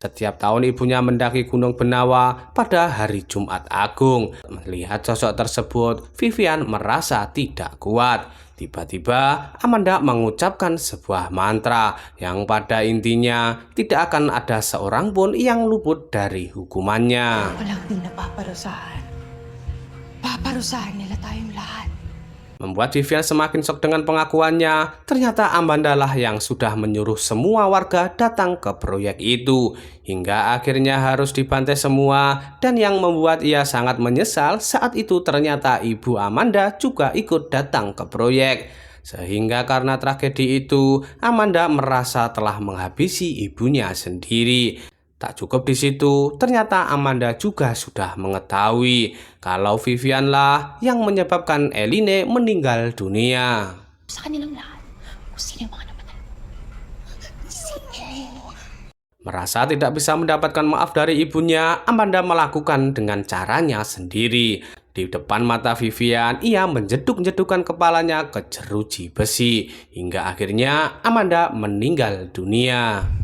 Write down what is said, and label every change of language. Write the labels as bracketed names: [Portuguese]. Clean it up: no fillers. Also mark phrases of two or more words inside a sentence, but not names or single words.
[Indonesian] Setiap tahun ibunya mendaki Gunung Benawa pada hari Jumat Agung. Melihat sosok tersebut, Vivian merasa tidak kuat. Tiba-tiba Amanda mengucapkan sebuah mantra yang pada intinya tidak akan ada seorang pun yang luput dari hukumannya. [Filipino] Walang di napaparusahan. Paparusahan nila tayong lahat. [Indonesian] Membuat Vivian semakin shock dengan pengakuannya. Ternyata Amanda lah yang sudah menyuruh semua warga datang ke proyek itu. Hingga akhirnya harus dibantai semua. Dan yang membuat ia sangat menyesal saat itu ternyata ibu Amanda juga ikut datang ke proyek. Sehingga karena tragedi itu, Amanda merasa telah menghabisi ibunya sendiri. Tak cukup di situ, ternyata Amanda juga sudah mengetahui kalau Vivian lah yang menyebabkan Eline meninggal dunia. [Filipino] Sa kanilang lahat, kung sino yung mga namatay. [Indonesian] Merasa tidak bisa mendapatkan maaf dari ibunya, Amanda melakukan dengan caranya sendiri. Di depan mata Vivian, ia menjeduk-jedukkan kepalanya ke jeruji besi. Hingga akhirnya Amanda meninggal dunia.